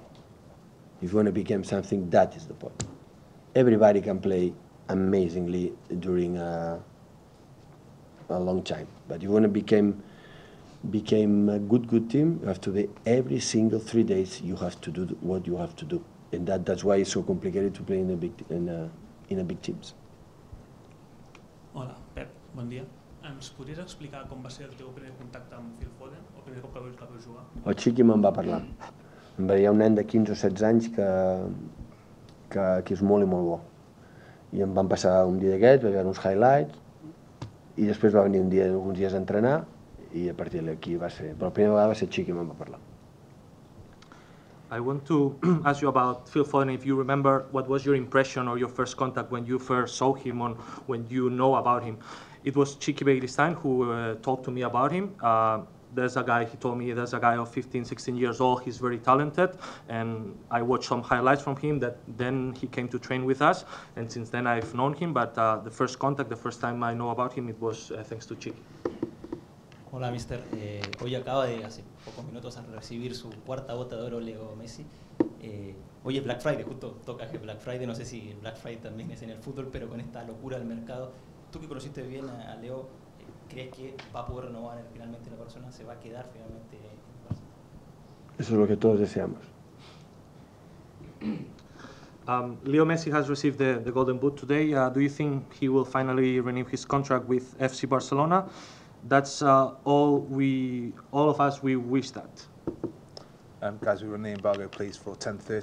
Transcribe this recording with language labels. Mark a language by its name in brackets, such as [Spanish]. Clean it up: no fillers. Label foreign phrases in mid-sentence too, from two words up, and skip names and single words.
[English] If you want to become something, that is the point. Everybody can play amazingly during a long time, but if you want to become a good team, you have to be every single 3 days. You have to do what you have to do, and that's why it's so complicated to play in a big teams. [Catalan] Hola, Pep, bon dia. Ens podries explicar com va ser el teu primer contacte amb Phil Foden, el primer cop que vas jugar? El Chiqui me'n va parlar. Em veia un nen de 15 o 16 anys que és molt i molt bo. I em van passar un dia d'aquests, vaig veure uns highlights, i després va venir alguns dies a entrenar, i a partir d'aquí va ser... Però la primera vegada va ser Chiqui me'n va parlar. [English] I want to ask you about Phil Foden, if you remember what was your impression or your first contact when you first saw him or when you know about him. It was Chiqui Begiristain who talked to me about him. There's a guy, he told me there's a guy of 15, 16 years old, he's very talented, and I watched some highlights from him that then he came to train with us, and since then I've known him, but the first contact, the first time I know about him, it was thanks to Chiqui. [Spanish] Hola, mister. Hoy acaba de, hace pocos minutos, de recibir su cuarta bota de oro Leo Messi. Hoy es Black Friday, justo toca que Black Friday, no sé si Black Friday también es en el fútbol, pero con esta locura del mercado, tú que conociste bien a Leo, ¿crees que va a poder renovar finalmente la persona? ¿Se va a quedar finalmente en Barça? Eso es lo que todos deseamos. [English] Leo Messi has received the Golden Boot today. Do you think he will finally renew his contract with FC Barcelona? That's all of us, we wish that. Guys, we run the embargo, please, for 10:30.